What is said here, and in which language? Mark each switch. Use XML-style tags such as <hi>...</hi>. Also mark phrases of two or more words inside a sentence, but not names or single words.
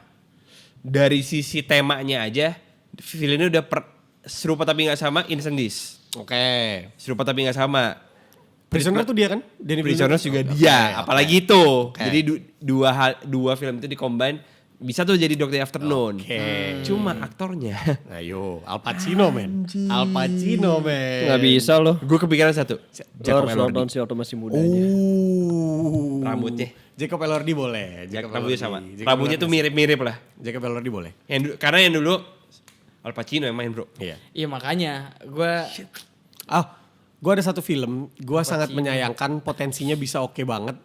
<id>Dari sisi temanya aja, Villeneuve udah serupa tapi nggak sama Incendies. Oke. Serupa tapi nggak sama. Prisoner tuh dia kan? Denis Prisoners juga Villeneuve. dia, Oke, apalagi itu. Oke. Jadi dua film itu dikombin bisa tuh jadi Dog Day Afternoon. Oke. Cuma aktornya. Ayo, Al Pacino men. Al Pacino men. Nggak bisa loh. Gue kepikiran satu. Lo harus nonton si waktu masih muda aja. Rambutnya. Jacob Elordi boleh. Rambutnya sama. Jacob Rambutnya tuh Elordi. mirip-mirip lah. Jacob Elordi boleh. Karena yang dulu Al Pacino yang main bro. Iya. Iya makanya gue Gue ada satu film, gue sangat menyayangkan potensinya bisa oke banget.</id>